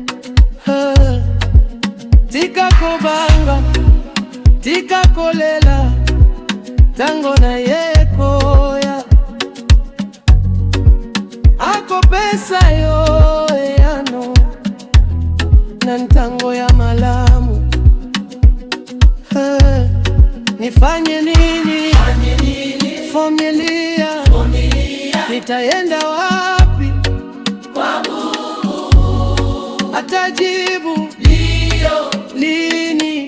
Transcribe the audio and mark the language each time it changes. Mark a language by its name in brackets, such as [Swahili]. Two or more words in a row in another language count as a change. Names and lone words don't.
[Lingala] Tika kobanga, tika kolela, tango na yekoya. Ako pesa yo yano na ntango ya malamu. [Swahili] Nifanye nini? Vumilia, nitaenda wapi? Kwa Mungu. Atajibu ndio, lini?